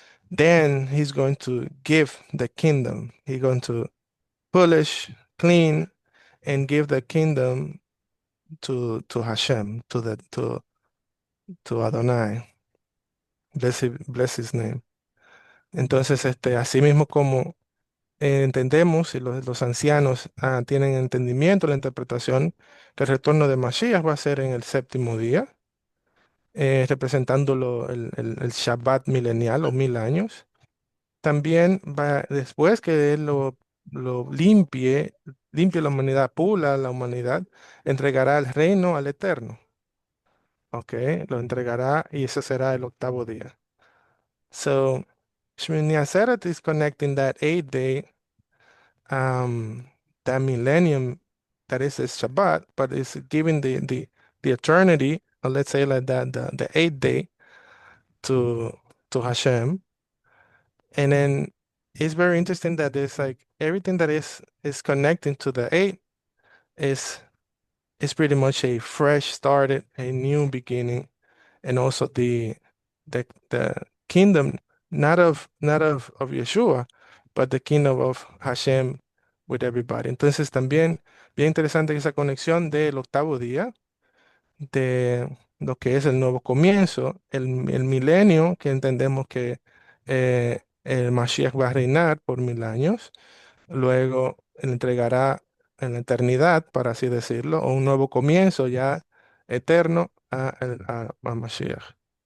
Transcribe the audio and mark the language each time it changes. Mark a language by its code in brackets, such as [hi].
[en] Then he's going to give the kingdom. He's going to polish, clean, and give the kingdom to Hashem, to Adonai. Bless his name. [es] Entonces, así mismo como entendemos y los ancianos tienen entendimiento, la interpretación, que el retorno de Mashiach va a ser en el séptimo día, representándolo el Shabbat milenial o 1,000 años. También va, después que él lo limpie la humanidad, pula la humanidad, entregará el reino al Eterno. Ok, lo entregará y ese será el octavo día. [en] So, Shmini Atzeret is connecting that eighth day, that millennium that is Shabbat, but it's giving the eternity, or let's say like that, the eighth day to Hashem. And then it's very interesting that there's like everything that is connecting to the eight is pretty much a fresh started, a new beginning, and also the kingdom not of Yeshua, but the kingdom of Hashem with everybody. [es] Entonces también bien interesante esa conexión del octavo día, de lo que es el nuevo comienzo, el milenio, que entendemos que el Mashiach va a reinar por 1000 años, luego él entregará en la eternidad, para así decirlo, o un nuevo comienzo ya eterno a Mashiach.